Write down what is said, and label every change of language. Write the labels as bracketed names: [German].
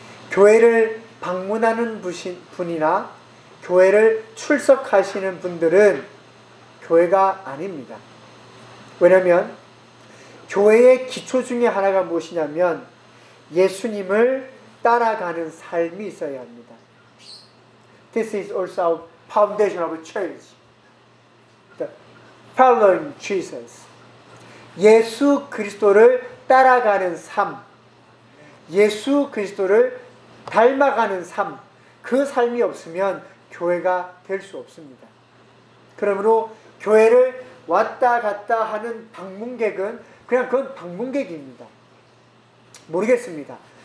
[Korean] 교회를 방문하는 분이나 교회를 출석하시는 분들은 교회가 아닙니다. 왜냐하면 교회의 기초 중에 하나가 무엇이냐면 예수님을 따라가는 삶이 있어야 합니다. [English] This is also our foundation of a church. The following Jesus. [Korean] 예수 그리스도를 따라가는 삶. 예수 그리스도를 닮아가는 삶. 그 삶이 없으면 교회가 될 수 없습니다. 그러므로 교회를 왔다 갔다 하는 방문객은 그냥 그건 방문객입니다. 모르겠습니다.